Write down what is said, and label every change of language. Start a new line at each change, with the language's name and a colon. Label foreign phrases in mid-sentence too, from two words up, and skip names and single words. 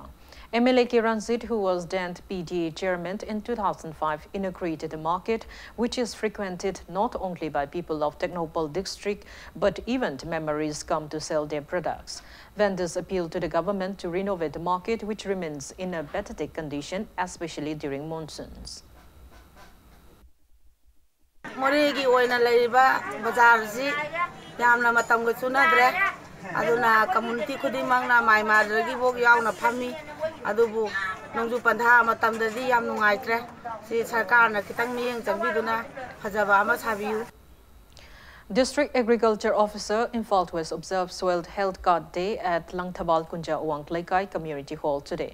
English: MLA Kiranzit, who was then PDA chairman in 2005, inaugurated the market, which is frequented not only by people of Technopole district, but even memories come to sell their products. Vendors appeal to the government to renovate the market, which remains in a pathetic condition, especially during monsoons.
Manipuri: Moregi oina leiba bazar ji yamna matam ga chunadre aduna community khudi mangna mai madregi bok yauna phami adubu nongju pandha matam da di yam nungaitre si sarkar na kitang miyeng chambiduna phajaba ama sabiu.
English: District Agriculture Officer Imphal West observed World Health Card Day at Langthabal Kunja Uwang Plegai Community Hall today.